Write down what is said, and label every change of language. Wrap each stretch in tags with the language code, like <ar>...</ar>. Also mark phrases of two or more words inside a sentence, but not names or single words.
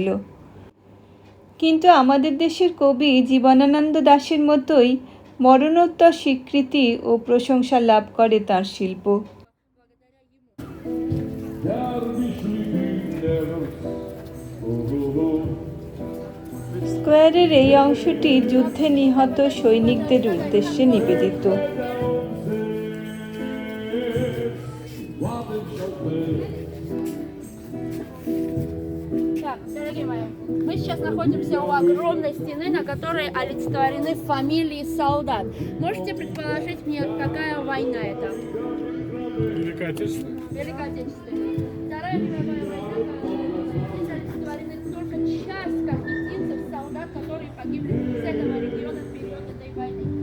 <bn>কিন্তু আমাদের দেশের কবি জীবনানন্দ দাশের মতোই মরণোত্তর স্বীকৃতি ও প্রশংসা লাভ করে তার শিল্প। স্কোয়ারের এই অংশটি যুদ্ধে নিহত সৈনিকদের উদ্দেশ্যে নিবেদিত।</bn> <ru>Так, дорогие мои, мы сейчас находимся у огромной стены, на которой олицетворены фамилии солдат. Можете предположить мне, какая война это? Великая Отечественная. Великая Отечественная. Вторая мировая война. Здесь олицетворены только часть аргентинцев, солдат, которые погибли в специального региона в период этой войны.</ru>